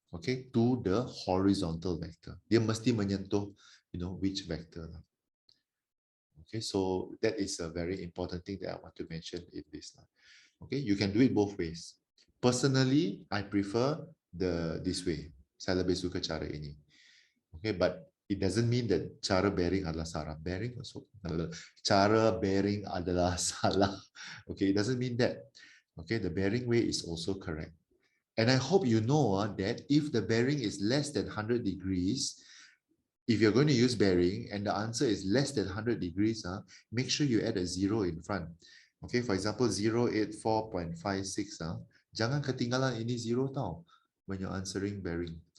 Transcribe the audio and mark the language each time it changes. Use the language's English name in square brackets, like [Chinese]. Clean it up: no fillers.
[English] Okay, to the horizontal vector. [Malay] Dia mesti menyentuh, [English] which vector. Okay, so that is a very important thing that I want to mention in this. Okay, you can do it both ways. Personally, I prefer this way. [Malay] Saya lebih suka cara ini. [English] Okay, but it doesn't mean that [Malay] cara bearing adalah salah. [English] Bearing also, [Malay] cara bearing adalah salah. [English] Okay, it doesn't mean that. Okay, the bearing way is also correct. And I hope you know that if the bearing is less than 100 degrees, if you're going to use bearing and the answer is less than 100 degrees, make sure you add a zero in front. Okay, for example, 084.56, [Malay] jangan ketinggalan ini zero tau [English] when you're answering bearing.